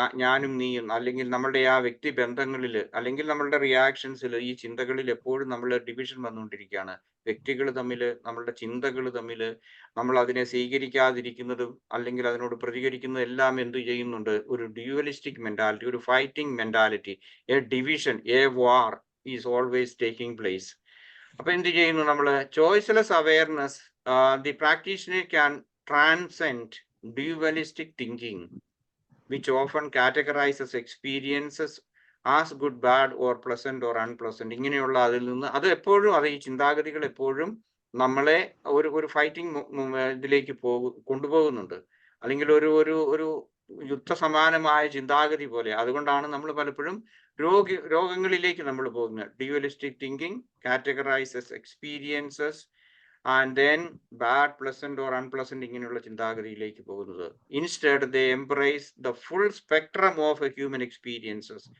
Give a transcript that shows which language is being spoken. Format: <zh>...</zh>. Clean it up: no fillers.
<ml>ഞാനും നീയും, അല്ലെങ്കിൽ നമ്മളുടെ ആ വ്യക്തി ബന്ധങ്ങളിൽ, അല്ലെങ്കിൽ നമ്മളുടെ റിയാക്ഷൻസിൽ, ഈ ചിന്തകളിൽ എപ്പോഴും നമ്മൾ ഡിവിഷൻ വന്നുകൊണ്ടിരിക്കുകയാണ്. വ്യക്തികൾ തമ്മിൽ, നമ്മളുടെ ചിന്തകൾ തമ്മിൽ, നമ്മൾ അതിനെ സ്വീകരിക്കാതിരിക്കുന്നതും അല്ലെങ്കിൽ അതിനോട് പ്രതികരിക്കുന്നതും എല്ലാം എന്ത് ചെയ്യുന്നുണ്ട്?</ml> <en>ഒരു dualistic mentality, ഒരു fighting mentality, a division, a war is always taking place.</en> <ml>അപ്പൊ എന്ത് ചെയ്യുന്നു നമ്മൾ?</ml> <en>Choiceless awareness, the practitioner can transcend dualistic thinking, which often categorizes experiences as good, bad, or pleasant or unpleasant.</en> <ml>ഇങ്ങനെയുള്ള അതിൽ നിന്ന് ഈ ചിന്താഗതികൾ എപ്പോഴും നമ്മളെ ഒരു ഫൈറ്റിംഗ് ഇതിലേക്ക് കൊണ്ടുപോകുന്നുണ്ട്, അല്ലെങ്കിൽ ഒരു യുദ്ധസമാനമായ ചിന്താഗതി പോലെ. അതുകൊണ്ടാണ് നമ്മൾ പലപ്പോഴും രോഗങ്ങളിലേക്ക് നമ്മൾ പോകുന്നത്.</ml> <en>dualistic thinking categorizes experiences and then bad, pleasant or unpleasant</en> <ml>ഇങ്ങനെയുള്ള ചിന്താഗതിയിലേക്ക് പോകുന്നത്.</ml> <en>Instead they embrace the full spectrum of human experiences.</en>